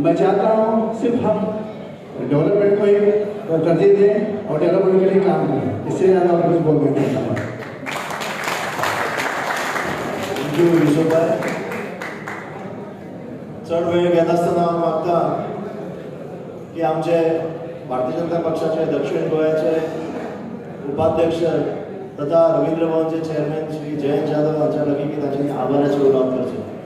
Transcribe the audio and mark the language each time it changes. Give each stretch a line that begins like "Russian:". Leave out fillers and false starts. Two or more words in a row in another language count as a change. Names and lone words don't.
Hindi: मैं चाहता हूँ सिर्फ हम डेवलपमेंट को ही तरजीह दें और डेवलपमेंट के लिए काम करें इससे ज़्यादा और कुछ बोल नहीं सकता।
Konkani: चढ वेळ घेत असताना हांव मागता की आमचे भारतीय जनता पक्षाचे दक्षिण गोंयाचे उपाध्यक्ष तथा रवींद्र भवनचे चेअरमॅन श्री जयंत जाधव हांच्या लागीं की तांच्यांनी आभाराचे उलोवप करचे।